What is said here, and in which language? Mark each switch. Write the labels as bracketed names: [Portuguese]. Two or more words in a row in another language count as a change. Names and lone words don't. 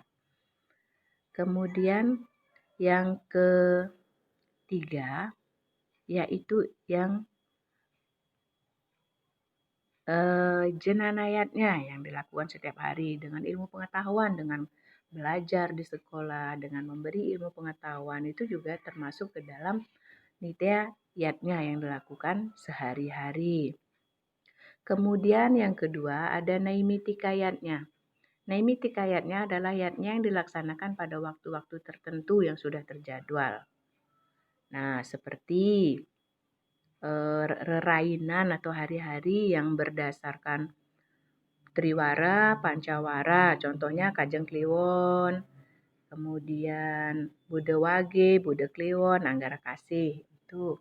[Indonesian] Kemudian yang ketiga, yaitu yang jenanayatnya yang dilakukan setiap hari dengan ilmu pengetahuan, dengan belajar di sekolah, dengan memberi ilmu pengetahuan, itu juga termasuk ke dalam nitya yatnya yang dilakukan sehari-hari. Kemudian yang kedua ada naimitika yatnya. Naimitika yatnya adalah yatnya yang dilaksanakan pada waktu-waktu tertentu yang sudah terjadwal. Nah, seperti rerainan atau hari-hari yang berdasarkan Triwara, Pancawara, contohnya Kajeng Kliwon, kemudian Bude Wage, Bude Kliwon, Anggara Kasih. Itu.